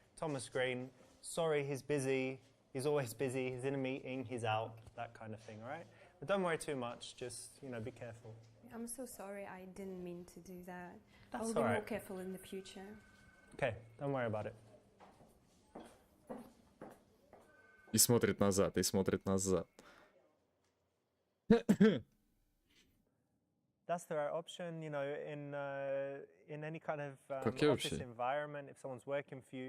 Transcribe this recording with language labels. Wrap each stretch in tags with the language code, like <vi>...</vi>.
<en>Thomas Green, sorry, he's busy. He's always busy. He's in a meeting. He's out. That kind of thing, all right? But don't worry too much. Just, be careful. I'm so sorry. I didn't mean to do that. That's I'll be all more right. careful in the future. Okay, don't worry about it.</en> <ru>И смотрит назад, и смотрит назад.</ru> <en>That's the right option, in any kind of</en> <ru>Как я</ru> <en>office</en> <ru>вообще?</ru> <en>environment, if someone's working for you.</en>